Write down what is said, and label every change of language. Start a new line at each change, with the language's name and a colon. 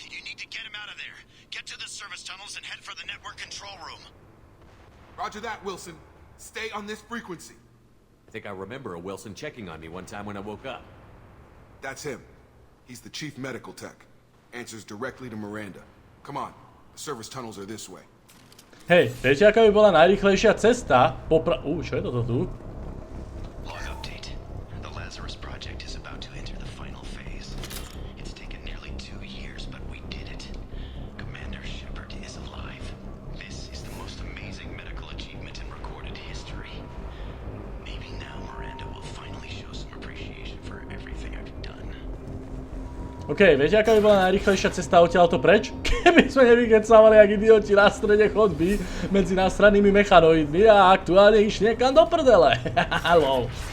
English: You need to get him out of there. Get to the service tunnels and head for the network control room. Roger that, Wilson. Stay on this frequency. I think I remember a Wilson checking on me one time when I woke up. That's him. He's the chief medical tech. Answers directly to Miranda. Come on. The service tunnels are this way.
Slovak: Hej, viete, aká by bola najrýchlejšia cesta čo je toto tu?
English: Log update. The Lazarus project is about to enter the final phase. It's taken nearly 2 years, but we did it. Commander Shepherd is alive. This is the most amazing medical achievement in recorded history. Maybe now Miranda will finally show some appreciation for everything I've done.
Slovak: OK, viete, aká by bola najrýchlejšia cesta odtiaľto preč? Keby sme nevykecávali jak idioti na strede chodby medzi násranými mechanoidmi a aktuálne išli niekam do prdele. Lol.